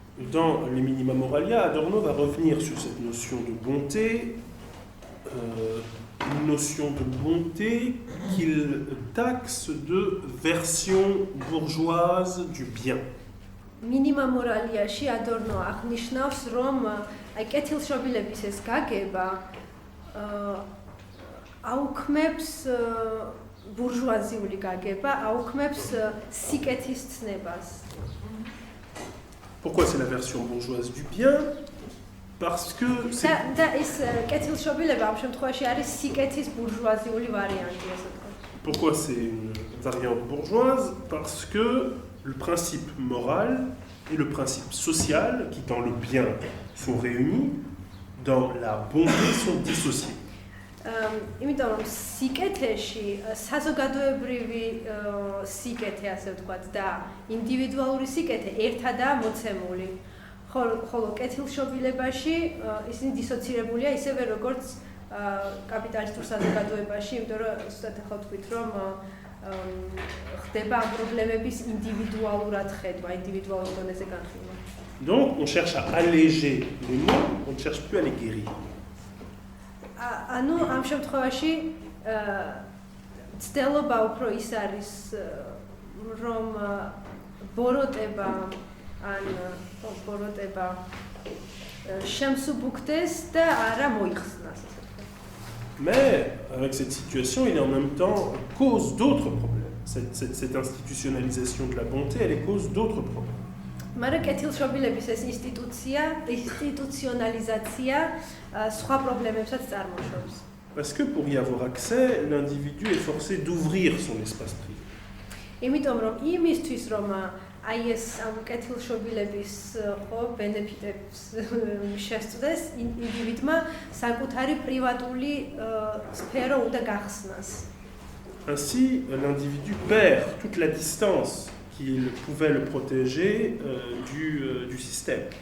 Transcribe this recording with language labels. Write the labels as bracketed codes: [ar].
[fr] Dans les Minima Moralia, Adorno va revenir sur cette notion de bonté, une notion de bonté qu'il taxe de version bourgeoise du bien. [ka] Minima Moraliaში Adorno აღნიშნავს, რომ აი კეთილშობილების ეს გაგება აუქმებს ბურჟუაზიული გაგება, აუქმებს სიკეთის ცნებას. [fr] Pourquoi c'est la version bourgeoise du bien? Parce que [ka] და ეს კეთილშობილება ამ შემთხვევაში არის სიკეთის ბურჟუაზიული ვარიანტი, ასე ვთქვათ. [fr] Pourquoi c'est une variante bourgeoise? Parce que le principe moral et le principe social, qui dans le bien sont réunis, dans la bonté sont dissociés. [ka] იმიტომ რომ სიკეთეში საზოგადოებრივი სიკეთე ასე ვთქვათ და ინდივიდუალური სიკეთე ერთადაა მოცემული. ხოლო კეთილშობილებაში ისინი დისოცირებულია ისევე როგორც კაპიტალისტურ საზოგადოებაში, იმიტომ რომ ზუსტად ახლა ვთქვით რომ ხდება ამ პრობლემების ინდივიდუალურად ხედვა, ინდივიდუალურ დონეზე განხილვა. [fr] Donc on cherche à alléger les maux, on ne cherche plus à les guérir. [ka] ანუ ამ შემთხვევაში ცდილობა უფრო ის არის რომ ბოროტება ან ბოროტება შემსუბუქდეს და არა მოიხსნას. [fr] Mais avec cette situation, il est en même temps cause d'autres problèmes. Cette institutionnalisation de la bonté, elle est cause d'autres problèmes. [ka] მაგრამ კეთილშობილების ეს ინსტიტუციონალიზაცია სხვა პრობლემებსაც წარმოშობს. [fr] Parce que pour y avoir accès, l'individu est forcé d'ouvrir son espace privé. [ka] იმიტომ რომ იმისთვის რომ აი ეს ამ კეთილშობილების ხო ბენეფიტებს შესწდეს, ინდივიდმა საკუთარი პრივატული სფერო უნდა გახსნას. [fr] Ainsi, l'individu perd toute la distance qu'il pouvait le protéger du système.